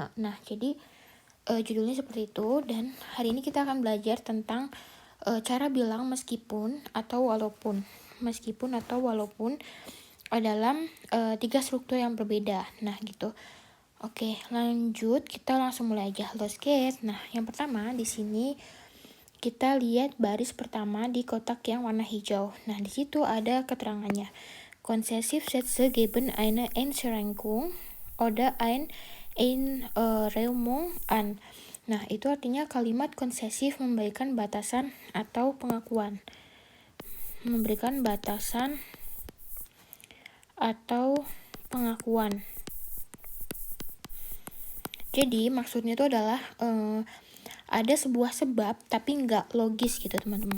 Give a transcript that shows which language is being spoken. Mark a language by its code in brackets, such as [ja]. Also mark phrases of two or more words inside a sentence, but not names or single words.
[id] Nah, jadi judulnya seperti itu, dan hari ini kita akan belajar tentang cara bilang meskipun atau walaupun. Meskipun atau walaupun dalam 3 struktur yang berbeda. Nah, gitu. Oke, lanjut. Kita langsung mulai aja. [en] Let's get. [id] Nah, yang pertama di sini kita lihat baris pertama di kotak yang warna hijau. Nah, di situ ada keterangannya. [de] Konsesif Sätze geben eine Einschränkung oder ein Einräumung an. [id] Nah, itu artinya kalimat konsesif memberikan batasan atau pengakuan. Memberikan batasan atau pengakuan. Jadi maksudnya itu adalah ada sebuah sebab tapi nggak logis gitu teman-teman.